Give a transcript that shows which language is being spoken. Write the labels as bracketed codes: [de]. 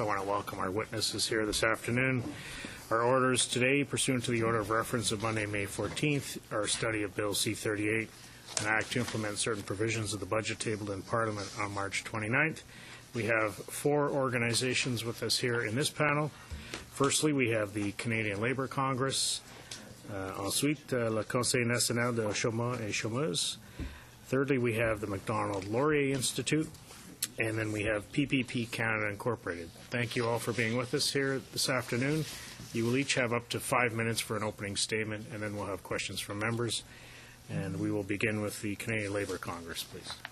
[en] I want to welcome our witnesses here this afternoon. Our orders today, pursuant to the order of reference of Monday, May 14th, are a study of Bill C-38, an act to implement certain provisions of the budget tabled in Parliament on March 29th. We have four organizations with us here in this panel. Firstly, we have the Canadian Labour Congress. [fr] Ensuite, le Conseil national de chômeurs et chômeuses. [en] Thirdly, we have the Macdonald-Laurier Institute, and then we have PPP Canada Incorporated. Thank you all for being with us here this afternoon. You will each have up to 5 minutes for an opening statement, and then we'll have questions from members. And we will begin with the Canadian Labour Congress, please.